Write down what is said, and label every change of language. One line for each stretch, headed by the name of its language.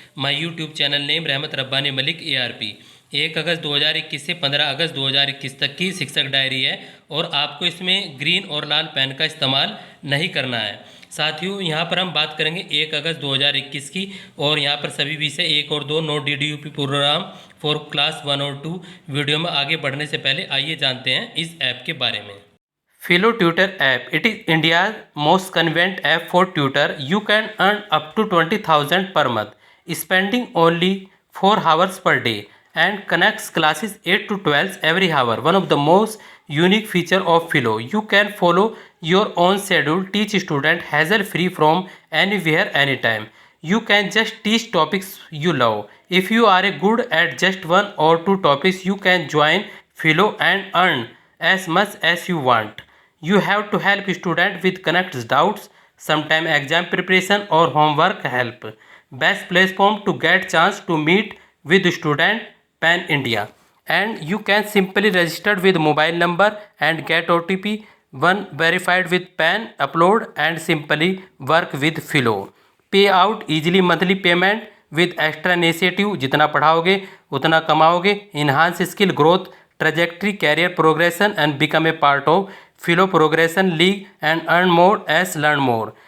English: my YouTube channel name
Hindi: रहमत Rabbani Malik ARP. 1 अगस्त 2021 से 15 अगस्त 2021 तक की शिक्षक डायरी है और आपको इसमें ग्रीन और लाल पेन का इस्तेमाल नहीं करना है। साथियों, यहाँ पर हम बात करेंगे 1 अगस्त 2021 की, और यहाँ पर सभी विषय 1 और 2 no DDUP
English: programme for class
Hindi: 1 और 2। वीडियो में आगे बढ़ने से पहले आइए जानते हैं इस ऐप के बारे में।
English: Philo Tutor app. It is India's most convenient app for tutor. You can earn up to 20,000 per month, spending only 4 hours per day, and connects classes 8 to 12 every hour. One of the most unique feature of Philo. You can follow your own schedule, teach student hassle free from anywhere, anytime. You can just teach topics you love. If you are good at just one or two topics, you can join Philo and earn as much as you want. You have to help student with connects doubts, sometime exam preparation or homework help. Best platform to get chance to meet with student pan India. And you can simply register with mobile number and get OTP one verified with pan upload and simply work with Philo. Pay out easily monthly payment with extra initiative.
Hindi: जितना पढ़ाओगे उतना कमाओगे.
English: Enhance skill growth trajectory, career progression and become a part of Philo Progression League and earn more as learn more.